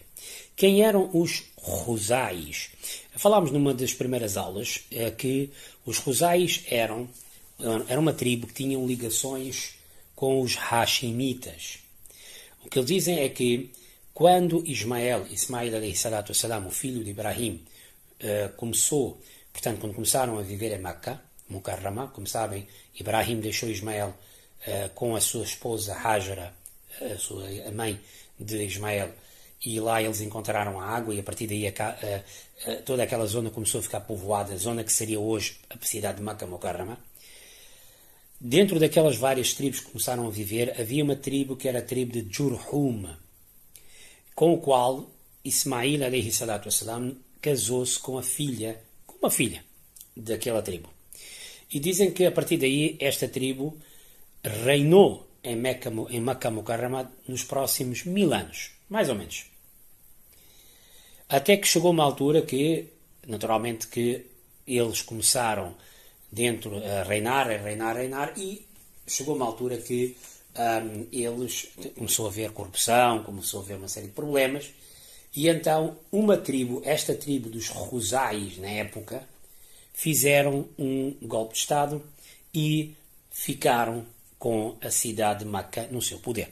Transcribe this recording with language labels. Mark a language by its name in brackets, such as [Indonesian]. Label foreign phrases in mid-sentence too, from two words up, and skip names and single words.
[Portuguese] Quem eram os Khuzais? Falámos numa das primeiras aulas que os Khuzais eram uma tribo que tinham ligações com os Hashimitas. O que eles dizem é que quando Ismael [Arabic] عليه الصلاة والسلام, [Portuguese] o filho de Ibrahim, quando começaram a viver em Makkah, Mukarrama, como sabem, Ibrahim deixou Ismael com a sua esposa Hajara, a mãe de Ismael, e lá eles encontraram a água, e a partir daí toda aquela zona começou a ficar povoada, a zona que seria hoje a cidade de Makkah Mukarrama. Dentro daquelas várias tribos que começaram a viver, havia uma tribo que era a tribo de Jurhum, com o qual Ismail [Arabic] عليه الصلاة والسلام [Portuguese] casou-se com uma filha daquela tribo. E dizem que a partir daí esta tribo reinou em Makkah Mukarrama nos próximos 1000 anos, mais ou menos. Até que chegou uma altura que, naturalmente, que eles começaram a reinar, e chegou uma altura que eles começou a haver corrupção, começou a haver uma série de problemas, e então esta tribo dos Khuzais, na época, fizeram um golpe de Estado e ficaram com a cidade de Makkah no seu poder.